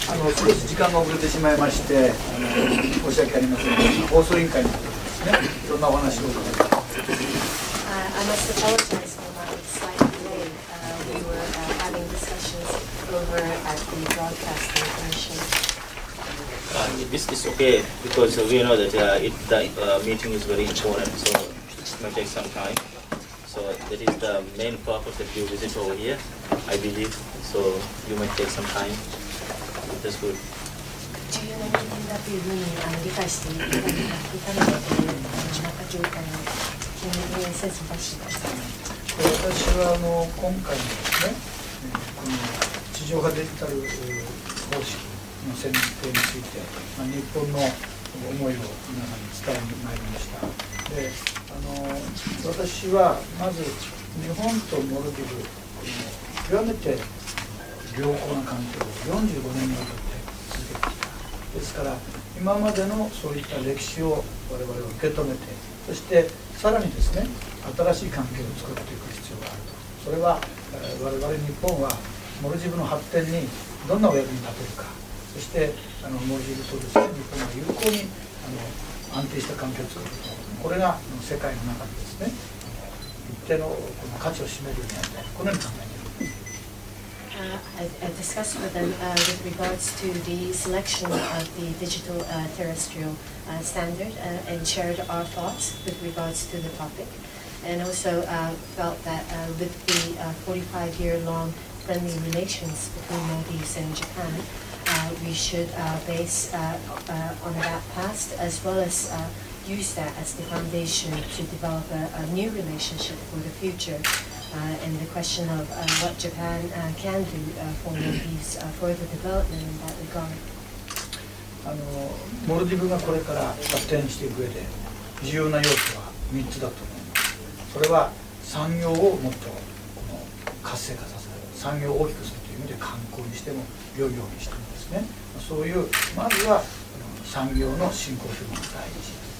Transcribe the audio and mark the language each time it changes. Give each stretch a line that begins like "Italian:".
Japanese: 少し時間が遅れてしまいまして申し訳ありませんが、放送委員会の方です。ですね。いろんなお話を伺います。
English: I must apologize for my slight delay. We were having discussions over at the Broadcasting Commission. This is okay because we know that the meeting is very important, so it might take some time. So that is the main purpose that you visit over here, I believe. So you might take some time. That's good.
Japanese: 重要な面だというふうに理解していたので、また状態を気にせず出してください。私は今回のですね、この地上波デジタル方式の選定について、日本の思いを皆さんに伝えに参りました。で、私はまず日本とモルディブ、極めて良好な関係を45年にわたって続けてきた。ですから今までのそういった歴史を我々は受け止めて、そしてさらにですね、新しい関係を作っていく必要があると。それは我々日本はモルディブの発展にどんなお役に立てるか、そしてモルディブとですね、日本が有効に安定した関係を作ること、これが世界の中でですね、一定のこの価値を占めるようになりたい、このように考えています。
English: I discussed with them with regards to the selection of the digital terrestrial standard and shared our thoughts with regards to the topic, and also felt that with the 45-year-long friendly relations between Maldives and Japan, we should base on that past as well as use that as the foundation to develop a new relationship for the future. And the question of what Japan can do for Maldives further development in that regard.
Japanese: モルディブがこれから発展していく上で重要な要素は3つだと思います。それは産業をもっと活性化させる、産業を大きくするという意味で観光にしても漁業にしてもですね、そういうまずは産業の振興というのが第一。